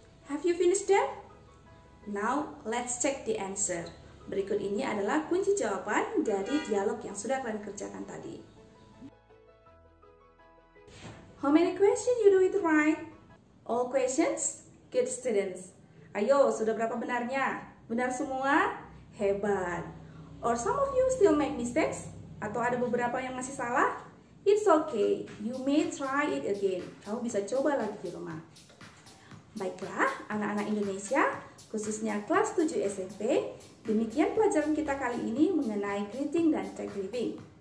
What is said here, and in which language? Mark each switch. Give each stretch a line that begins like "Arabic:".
English: Have you finished them? Now, let's check the answer.
Indonesian: Berikut ini adalah kunci jawaban dari dialog yang sudah kalian kerjakan tadi.
English: How many questions you do it right? All questions? Good students.
Indonesian: Ayo, sudah berapa benarnya? Benar semua? Hebat.
English: Or some of you still make mistakes?
Indonesian: Atau ada beberapa yang masih salah?
English: It's okay. You may try it again.
Indonesian: Kamu bisa coba lagi di rumah. Baiklah, anak-anak Indonesia, khususnya kelas 7 SMP, demikian pelajaran kita kali ini mengenai greeting dan take leaving.